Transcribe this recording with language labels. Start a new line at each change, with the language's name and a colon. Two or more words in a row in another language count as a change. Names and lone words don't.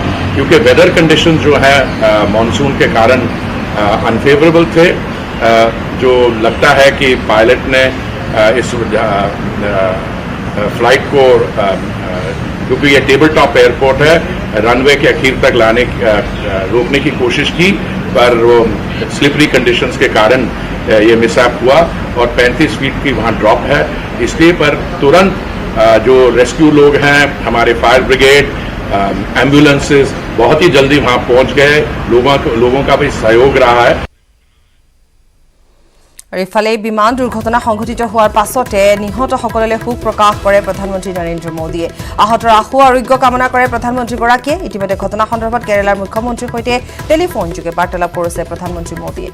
Hindi: क्योंकि
English: weather condition
Hindi: जो है मानसून के कारण अनफेवरेबल थे, जो लगता है कि पायलट ने इस फ्लाइट को, क्योंकि ये
English: table top airport
Hindi: है, रनवे के अखीर तक रोकने की कोशिश की, पर वो
English: slippery conditions
Hindi: के कारण ये मिसअप हुआ और 35 फीट की वहाँ ड्रॉप है। इसलिए पर तुरंत जो रेस्क्यू लोग हैं, हमारे
English: fire brigade,
Hindi: एम्बुलेंसेस बहुत ही जल्दी वहाँ पहुँच गए। लोगों का भी सहयोग रहा है।
Assamese: আৰু ইফালে বিমান দুৰ্ঘটনা সংঘটিত হোৱাৰ পাছতে নিহতসকললৈ শোক প্ৰকাশ কৰে প্ৰধানমন্ত্ৰী নৰেন্দ্ৰ মোদীয়ে। আহতৰ আশু আৰোগ্য কামনা কৰে প্ৰধানমন্ত্ৰীগৰাকীয়ে। ইতিমধ্যে ঘটনা সন্দৰ্ভত কেৰালাৰ মুখ্যমন্ত্ৰীৰ সৈতে টেলিফোনযোগে বাৰ্তালাপ কৰিছে প্ৰধানমন্ত্ৰী মোদীয়ে।